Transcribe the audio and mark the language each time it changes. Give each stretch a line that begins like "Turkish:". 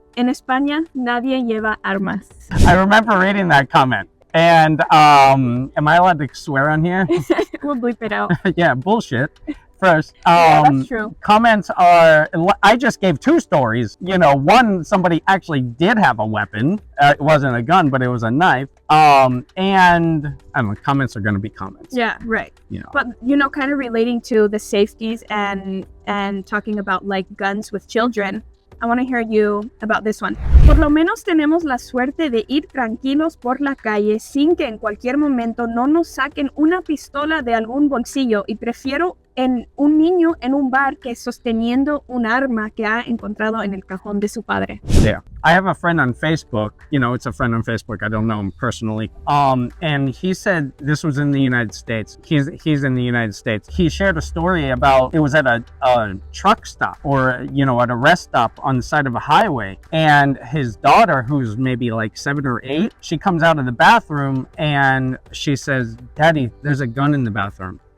Spanish: En España, nadie lleva armas.
English: I remember reading that comment. And am I allowed to swear on here? We'll bleep it out. Yeah, bullshit. first. That's true. Comments are, I just gave 2 stories. You know, one, somebody actually did have a weapon. It wasn't a gun, but it was a knife. And I don't know, comments are going to be comments. Yeah, right. You know. But, you know, kind of relating to the safeties and talking about like guns with children, I want to hear you about this one.
Spanish: Por lo menos tenemos la suerte de ir tranquilos por la calle sin que en cualquier momento no nos saquen una pistola de algún bolsillo, y prefiero en un niño en un bar que sosteniendo un arma que ha encontrado en el cajón de su padre.
English: Yeah. I have a friend on Facebook, you know, it's a friend on Facebook. I don't know him personally. And he said this was in the United States. He's in the United States. He shared a story about, it was at a truck stop or, you know, at a rest stop on the side of a highway. And his daughter, who's maybe like 7 or 8, she comes out of the bathroom and she says, "Daddy, there's a gun in the bathroom."